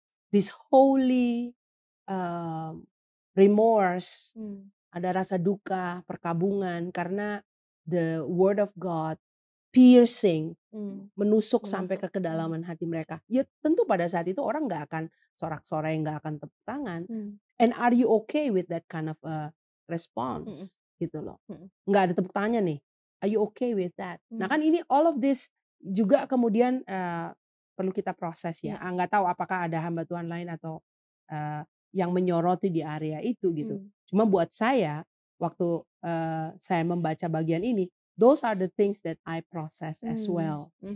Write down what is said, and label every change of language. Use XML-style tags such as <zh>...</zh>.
<en>This holy remorse.</en> <id>Ada rasa duka, perkabungan karena</id> <en>the word of God piercing,</en> <id>menusuk sampai ke kedalaman hati mereka. Ya tentu pada saat itu orang nggak akan sorak-sorai, nggak akan tepuk tangan.</id> <en>And are you okay with that kind of response?</en> <id>Gitu loh. Nggak ada tepuk tangannya nih.</id> <en>Are you okay with that?</en> <id>Nah kan ini</id> <en>all of this</en> <id>juga kemudian perlu kita proses ya. Nggak tahu apakah ada hamba Tuhan lain atau yang menyoroti di area itu gitu. Cuma buat saya waktu saya membaca bagian ini,</id> <en>those are the things that I process as well.</en>